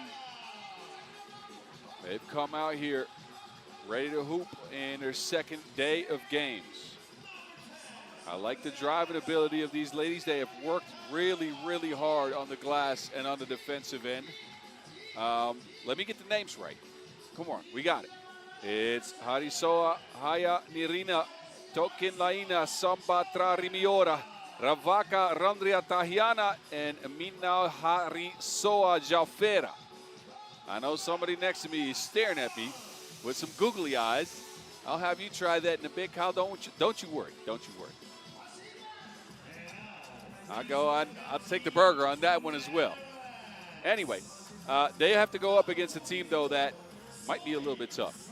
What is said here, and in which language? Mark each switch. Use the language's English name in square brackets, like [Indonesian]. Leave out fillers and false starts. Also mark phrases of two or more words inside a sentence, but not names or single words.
[English] They've come out here ready to hoop in their second day of games. I like the driving ability of these ladies. They have worked really, really hard on the glass and on the defensive end. Let me get the names right. Come on, we got it. It's Harisoa, Haya, Nirina, Tokin Laina, Samba Trarimiora, Ravaka, Randria Tahiana, and Mina Harisoa Jaufera. I know somebody next to me is staring at me with some googly eyes. I'll have you try that in a bit, Kyle. Don't you worry. Don't you worry. I'll take the burger on that one as well. Anyway, they have to go up against a team, though, that might be a little bit tough.